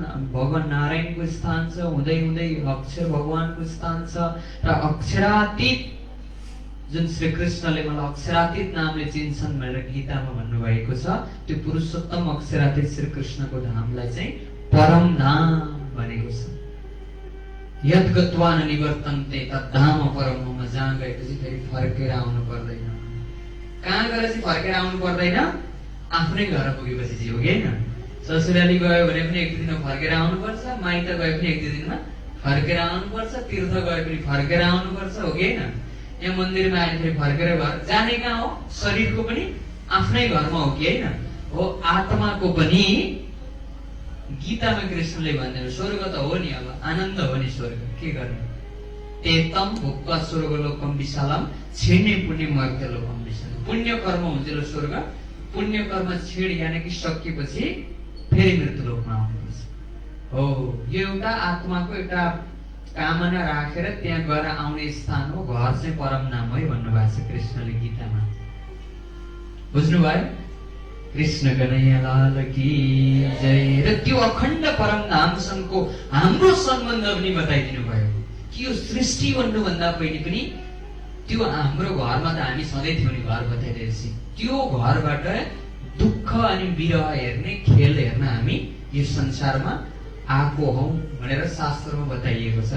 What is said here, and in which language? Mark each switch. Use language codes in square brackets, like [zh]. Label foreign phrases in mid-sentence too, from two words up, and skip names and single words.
[ne] भगवान नारायणको स्थान छ, हुँदै हुँदै अक्षर भगवानको स्थान छ, र अक्षरातीत जुन श्री कृष्णले मलाई अक्षरातीत नामले चिन्छन् भनेर गीतामा भन्नुभएको छ, त्यो पुरुषोत्तम अक्षरातीत श्री कृष्णको धामलाई चाहिँ परम धाम भनेको छ। [sa] यद गत्वा न निवर्तन्ते तद्धाम परममा, [ne] जहाँ गएपछि फेरि फर्केर आउनु पर्दैन। कहाँ गएर चाहिँ फर्केर आउनु पर्दैन? आफ्नै घर पुगेपछि चाहिँ हो कि होइन? ससुराली गयो भने पनि एक दिनमा फर्केर आउनुपर्छ, माइत गए पनि एक दिनमा फर्केर आउनुपर्छ, तीर्थ गए पनि फर्केर आउनुपर्छ, हो कि होइन? यहाँ मन्दिरमा आएर फेरि फर्केर घर जाने कहाँ हो? शरीरको पनि आफ्नै घरमा हो कि होइन? हो, आत्माको पनि गीतामा कृष्णले भन्दैन स्वर्ग त हो नि, अब आनन्द हो नि स्वर्ग, के गर्ने? [sa] तेतम भुक्त्वा स्वर्गलोकम विशालम छिड्ने पुण्य मर्त्यलोकम विशालम। [ne] पुण्य कर्म हुन्छ स्वर्ग, पुण्य कर्म छिड यानि कि सकिएपछि फेरि मृत्युलोकमा आउनुपर्छ। हो, यो एउटा आत्माको एउटा कामना राखेर त्यहाँ गएर आउने स्थान हो। घर चाहिँ परम नाम है भन्नुभएको छ कृष्णले गीतामा। बुझ्नुभयो? [hi] कृष्ण कन्हैया लाल की जय। [ne] र त्यो अखण्ड परम धामसँगको हाम्रो सम्बन्ध पनि बताइदिनु भयो कि यो सृष्टि भन्नुभन्दा पहिले पनि त्यो हाम्रो घरमा त हामी सधैँ थियौँ नि। घर बताइदिएपछि त्यो घरबाट दुःख अनि विरह हेर्ने, खेल हेर्न हामी यो संसारमा आएको हौ भनेर शास्त्रमा बताइएको छ है।